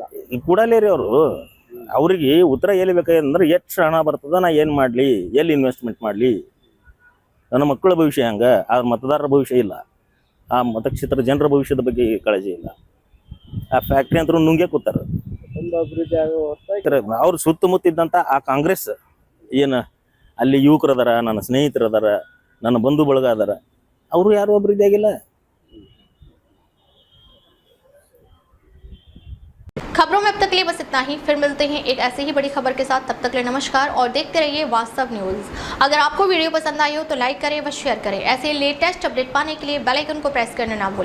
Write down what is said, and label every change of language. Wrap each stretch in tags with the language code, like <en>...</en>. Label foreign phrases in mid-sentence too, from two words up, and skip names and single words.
<kn>ಕೂಡಲೇ ರೀ ಅವ್ರಿಗೆ ಉತ್ತರ ಎಲ್ಲಿ ಬೇಕಾದ್ರೆ ಎಷ್ಟು ಹಣ ಬರ್ತದ, ನಾ ಏನು ಮಾಡಲಿ, ಎಲ್ಲಿ ಇನ್ವೆಸ್ಟ್ಮೆಂಟ್ ಮಾಡಲಿ, ನನ್ನ ಮಕ್ಕಳ ಭವಿಷ್ಯ ಹಂಗ, ಆ ಮತದಾರರ ಭವಿಷ್ಯ ಇಲ್ಲ, ಆ ಮತಕ್ಷೇತ್ರ ಜನರ ಭವಿಷ್ಯದ ಬಗ್ಗೆ ಕಾಳಜಿ ಇಲ್ಲ. ಆ ಫ್ಯಾಕ್ಟ್ರಿ ಅಂತೂ ನುಂಗೆ ಕೂತಾರ. ಅವ್ರ ಸುತ್ತಮುತ್ತ ಇದ್ದಂಥ ಆ ಕಾಂಗ್ರೆಸ್ ಏನು ಅಲ್ಲಿ ಯುವಕರು ಅದಾರ, ನನ್ನ ಸ್ನೇಹಿತರು ಅದಾರ, ನನ್ನ ಬಂಧು ಬಳಗ ಅದಾರ, ಅವರು ಯಾರು ಅಭಿವೃದ್ಧಿ ಆಗಿಲ್ಲ.</kn> <hi>खबरों में अब तक के लिए बस इतना ही। फिर मिलते हैं एक ऐसी ही बड़ी खबर के साथ। तब तक के लिए नमस्कार और देखते रहिए वास्तव न्यूज़। अगर आपको वीडियो पसंद आई हो तो लाइक करें व शेयर करें। ऐसे</hi> <en>latest update</en> <hi>पाने के लिए</hi> <en>bell icon</en> <hi>को प्रेस करना ना भूलें।</hi>